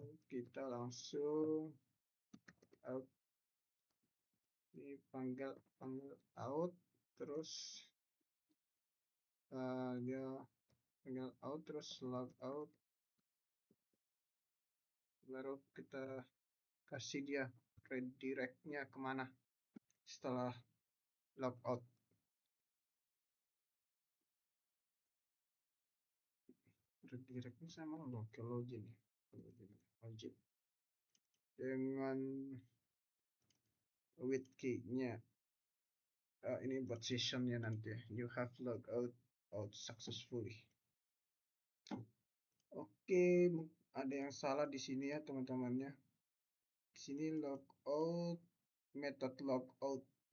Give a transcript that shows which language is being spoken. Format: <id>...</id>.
<id>Kita langsung out, ini panggil out, terus dia panggil out, terus log out, baru kita kasih dia redirectnya kemana setelah logout. Redirectnya sama login login dengan with key-nya. Ini buat sessionnya nanti.</id> <en>You have logged out successfully.</en> <id>Oke, ada yang salah di sini ya teman-temannya. Di sini logout, method logout.</id>